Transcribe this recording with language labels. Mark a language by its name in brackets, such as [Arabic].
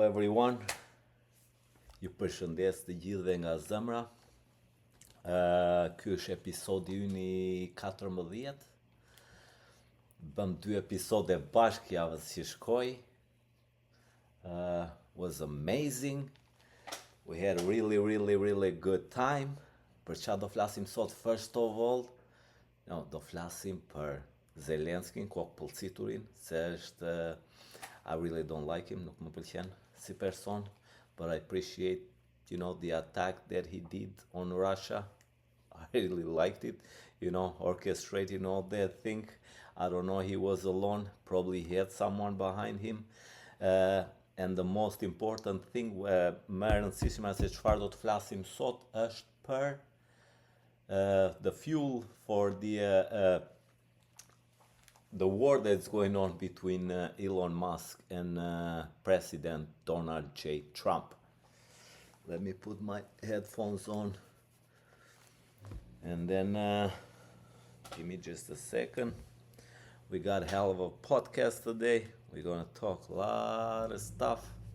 [Albanian] Përshëndes të gjithëve nga zemra. Ky është episodi ynë i 14. Bëm 2 episode bashkë javës që shkoi. [English] Was amazing. We had a really good time. [Albanian] Për çfarë do flasim sot? [English] First of all, [Albanian] do flasim për Zelenskin, kokëpullciturin, se është [English] I really don't like him, [Albanian] nuk më pëlqen si person, [English] but I appreciate, the attack that he did on Russia. I really liked it, orchestrating all that thing. I don't know, he was alone, probably he had someone behind him. And the most important thing, [Albanian] më e rëndësishme se çfarë do të flasim sot është për [English] the fuel for the war that's going on between Elon Musk and President Donald J. Trump. Let me put my headphones on, and then give me just a second. We got a hell of a podcast today. We're gonna talk a lot of stuff.